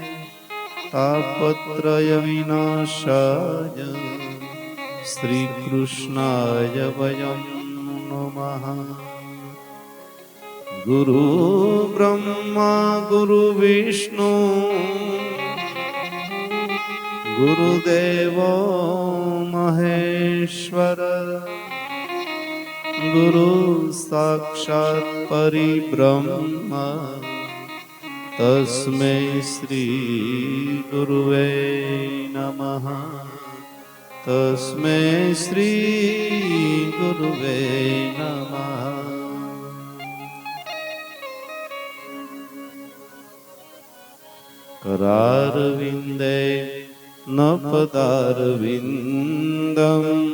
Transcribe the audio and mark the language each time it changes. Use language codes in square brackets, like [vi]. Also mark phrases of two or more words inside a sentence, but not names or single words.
[sa] તાપત્રય વિનાશાય શ્રીકૃષ્ણાય વયં નમઃ ગુરુ બ્રહ્મા ગુરુ વિષ્ણુ ગુરુદેવો મહેશ્વર ગુરુ સાક્ષાત પરિબ્રહ્મ તસ્મૈ શ્રી ગુરુવે નમઃ नमः तस्मै श्रीगुरुवे नमः। करारविन्दे न पदारविन्दं